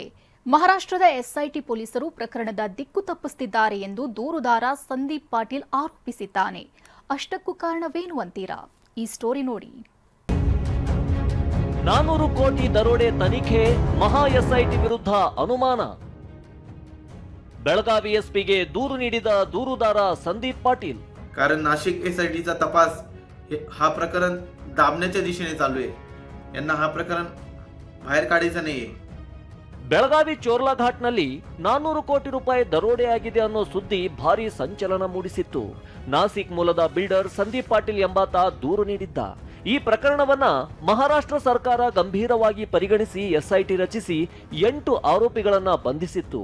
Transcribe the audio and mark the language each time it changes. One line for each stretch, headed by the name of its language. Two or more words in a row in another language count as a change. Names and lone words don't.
Kannada: ಮಹಾರಾಷ್ಟ್ರದ ಎಸ್ಐಟಿ ಪೊಲೀಸರು ಪ್ರಕರಣದ ದಿಕ್ಕು ತಪ್ಪಿಸುತ್ತಿದ್ದಾರೆ ಎಂದು ದೂರುದಾರ ಸಂದೀಪ್ ಪಾಟೀಲ್ ಆರೋಪಿಸಿದ್ದಾನೆ. ಅಷ್ಟಕ್ಕೂ ಕಾರಣವೇನು ಅಂತೀರಾ? ಈ ಸ್ಟೋರಿ ನೋಡಿ. 400 ಕೋಟಿ ದರೋಡೆ ತನಿಖೆ, ಮಹಾ ಎಸ್ಐಟಿ ವಿರುದ್ಧ ಅನುಮಾನ. ಬೆಳಗಾವಿ ಎಸ್ಪಿಗೆ ದೂರು ನೀಡಿದ ದೂರುದಾರ ಸಂದೀಪ್ ಪಾಟೀಲ್.
Marathi: कारण नाशिक एसआयटीचा तपास हा प्रकरण दाबण्याच्या दिशेने चालू आहे. यांना हा प्रकरण बाहेर काढायचं नाहीये.
Kannada: ಬೆಳಗಾವಿ ಚೋರ್ಲಾ ಘಾಟ್ನಲ್ಲಿ 400 ಕೋಟಿ ರೂಪಾಯಿ ದರೋಡೆಯಾಗಿದೆ ಅನ್ನೋ ಸುದ್ದಿ ಭಾರಿ ಸಂಚಲನ ಮೂಡಿಸಿತ್ತು. ನಾಸಿಕ್ ಮೂಲದ ಬಿಲ್ಡರ್ ಸಂದೀಪ್ ಪಾಟೀಲ್ ಎಂಬಾತ ದೂರು ನೀಡಿದ್ದ. ಈ ಪ್ರಕರಣವನ್ನ ಮಹಾರಾಷ್ಟ್ರ ಸರ್ಕಾರ ಗಂಭೀರವಾಗಿ ಪರಿಗಣಿಸಿ ಎಸ್ಐಟಿ ರಚಿಸಿ 8 ಆರೋಪಿಗಳನ್ನ ಬಂಧಿಸಿತ್ತು.